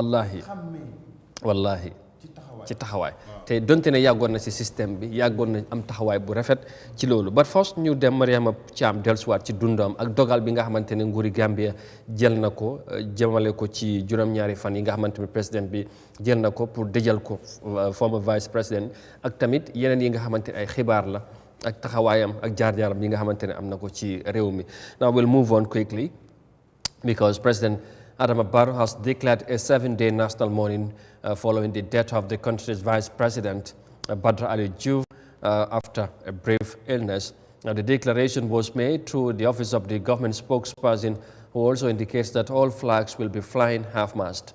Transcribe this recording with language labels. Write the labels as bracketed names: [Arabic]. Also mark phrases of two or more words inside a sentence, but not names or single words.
[Wolof] wallahi ci taxawaay te donte ne yàggoon na ci système bi yàggoon na am taxawaay bu rafet ci loolu ba force ñu dem Mariama Thiam dellusiwaat ci dundam ak dogal bi nga xamante ne nguuri Gambia jël na ko jëmale ko ci juróom-ñaari fan yi nga xamante ne président bi jël na ko pour dëjal ko former [French] vice président [Wolof] ak tamit yeneen yi nga xamante ne ay xibaar la ak taxawaayam ak jaar-jaaram yi nga xamante ne am na ko ci réew mi. [English] Now we'll move on quickly because President Adama Barrow has declared a 7-day national mourning following the death of the country's vice president, Badr Ali Diouf, after a brief illness. The declaration was made through the office of the government spokesperson, who also indicates that all flags will be flying half-mast.